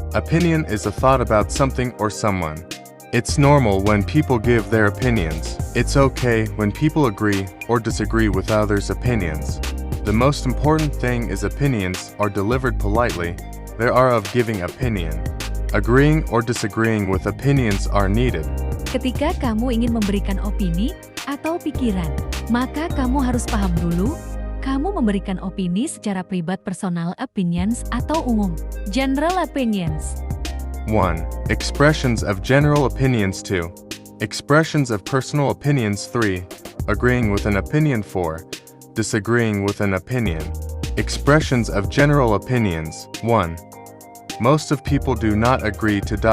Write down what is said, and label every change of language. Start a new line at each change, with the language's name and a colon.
English: Opinion is a thought about something or someone. It's normal when people give their opinions. It's okay when people agree or disagree with others' opinions. The most important thing is opinions are delivered politely. There are of giving opinion. Agreeing or disagreeing with opinions are needed.
Indonesian: Ketika kamu ingin memberikan opini atau pikiran, maka kamu harus paham dulu, kamu memberikan opini secara privat personal opinions atau umum.
English: General opinions. 1. Expressions of general opinions. 2. Expressions of personal opinions. 3. Agreeing with an opinion. 4. Disagreeing with an opinion. Expressions of general opinions. 1. Most of people do not agree to.